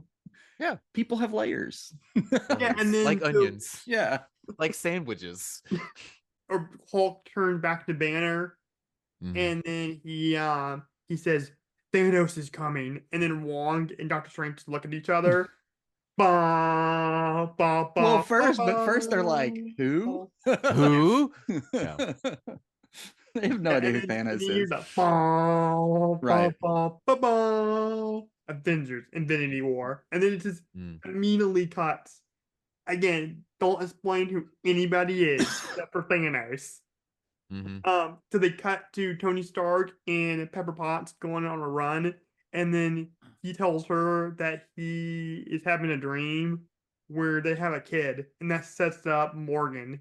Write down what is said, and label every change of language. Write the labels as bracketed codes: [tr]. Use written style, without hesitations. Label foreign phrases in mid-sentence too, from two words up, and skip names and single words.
[en] Yeah. people have layers. yeah, and then like so- onions, Yeah. like sandwiches. or Hulk turns back to Banner, Mhm. and then he says Thanos is coming, and then Wong and Doctor Strange just look at each other. Ba, ba, ba, Well, ba, but first they're like, who? Who? They have no idea who and Thanos you hear is. the ba, Right. ba, ba, ba, ba. Avengers, Infinity War, and then it just Mm. immediately cuts. Again, don't explain who anybody is except for Thanos. Mhm. So they cut to Tony Stark and Pepper Potts going on a run, and then he tells her that he is having a dream where they have a kid, and that sets up Morgan.